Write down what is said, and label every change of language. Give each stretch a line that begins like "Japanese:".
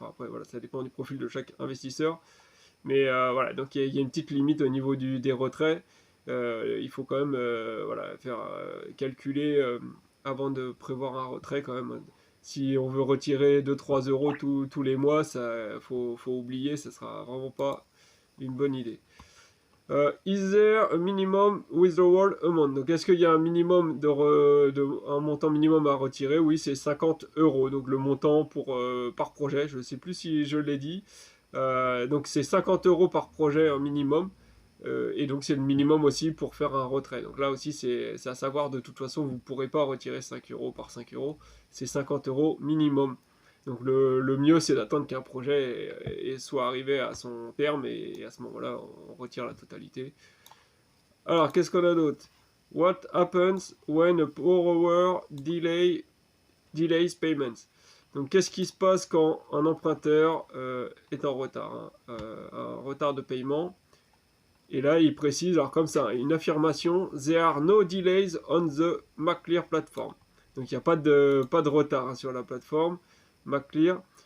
French: Enfin, après, voilà, ça dépend du profil de chaque investisseur. Mais voilà, donc il y a une petite limite au niveau des retraits. Il faut quand même voilà, faire calculer avant de prévoir un retrait quand même. Si on veut retirer 2-3 euros tous les mois, ça faut oublier, ça sera vraiment pas une bonne idée.
English: Is there a minimum withdrawal amount?
French: Donc est-ce qu'il y a un minimum un montant minimum à retirer? Oui, c'est 50 euros. Donc le montant par projet, je ne sais plus si je l'ai dit. Donc c'est 50 euros par projet un minimum. Et donc c'est le minimum aussi pour faire un retrait. Donc là aussi c'est à savoir, de toute façon vous ne pourrez pas retirer 5 euros par 5 euros. C'est 50 euros minimum. Donc le mieux c'est d'attendre qu'un projet soit arrivé à son terme et à ce moment-là on retire la totalité. Alors qu'est-ce qu'on a d'autre?
English: What happens when a borrower delays payments?
French: Donc qu'est-ce qui se passe quand un emprunteur est en retard, hein, un retard de paiement? Et là, il précise, alors comme ça, une affirmation,
English: There are no delays on the MacClear platform.
French: Donc il n'y a pas de retard hein, sur la plateforme MacClear.